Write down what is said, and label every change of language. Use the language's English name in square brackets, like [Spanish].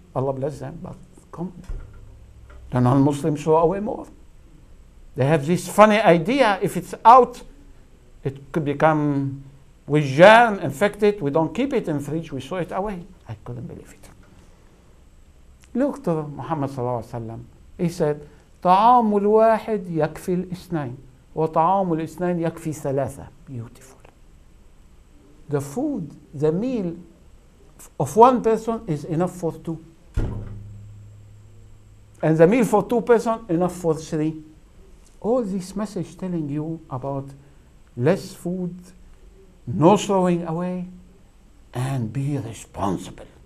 [English] Allah bless them, but come. The non-Muslims throw away more. They have this funny idea, if it's out, it could become with germ, infected. We don't keep it in the fridge, we throw it away. I couldn't believe it. Look to Muhammad sallallahu alaihi wasallam. [Arabic] He said, طعام الواحد يكفي الاثنين وطعام الاثنين يكفي ثلاثة. [English] Beautiful. The food, the meal of one person is enough for two. And the meal for two persons, enough for three. All this message telling you about less food, no throwing away, and be responsible.